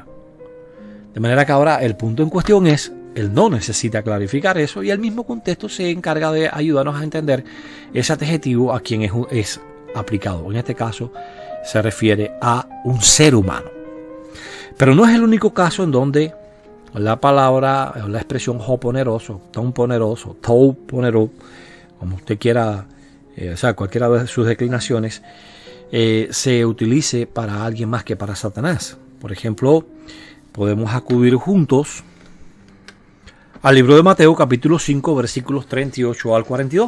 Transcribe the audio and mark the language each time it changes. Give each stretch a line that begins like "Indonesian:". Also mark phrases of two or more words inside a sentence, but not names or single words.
Spanish: De manera que ahora el punto en cuestión es, él no necesita clarificar eso, y el mismo contexto se encarga de ayudarnos a entender ese adjetivo a quien es aplicado. En este caso se refiere a un ser humano. Pero no es el único caso en donde la palabra, la expresión
Greek: ὁ πονηρός, τὸν πονηρόν, τοῦ πονηροῦ,
Spanish: como usted quiera, o sea, cualquiera de sus declinaciones, se utilice para alguien más que para Satanás. Por ejemplo, podemos acudir juntos al libro de Mateo, capítulo 5, versículos 38 al 42.